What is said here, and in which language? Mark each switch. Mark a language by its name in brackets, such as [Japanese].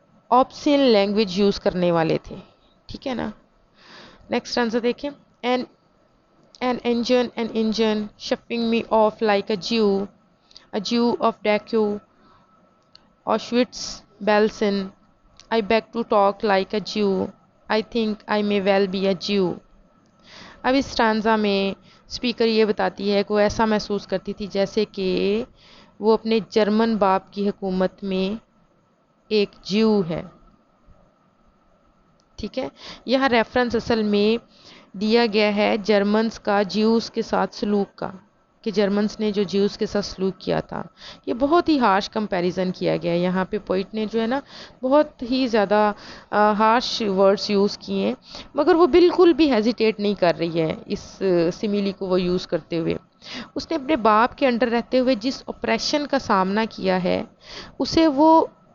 [Urdu] آپسین language use کرنے والے تھے، ٹھیک ہے نا؟ نیکسٹ آنسر دیکھیں، [English] an engine shuffling me off like a Jew of Dachau, Auschwitz, Belsen. I beg to talk like a Jew. I think I may well be a Jew. [Urdu] اب اس اسٹانزا میں speaker یہ بتاتی ہے کہ وہ ایسا محسوس کرتی تھی جیسے کہ وہ اپنے جرمن باپ کی حکومت میں ایک جیو ہے، ٹھیک ہے؟ یہاں ریفرنس اصل میں دیا گیا ہے جرمنز کا جیوز کے ساتھ سلوک کا، کہ جرمنز نے جو جیوز کے ساتھ سلوک کیا تھا، یہ بہت ہی ہارش کمپیریزن کیا گیا ہے یہاں پہ، پوئٹ نے جو ہے نا بہت ہی زیادہ ہارش ورڈز یوز کیے ہیں، مگر وہ بالکل بھی ہیزیٹیٹ نہیں کر رہی ہے اس سیمیلی کو وہ یوز کرتے ہوئے۔ اس نے اپنے باپ کے انڈر رہتے ہوئے جس آپریشن کا سامنا کیا ہے اسے وہ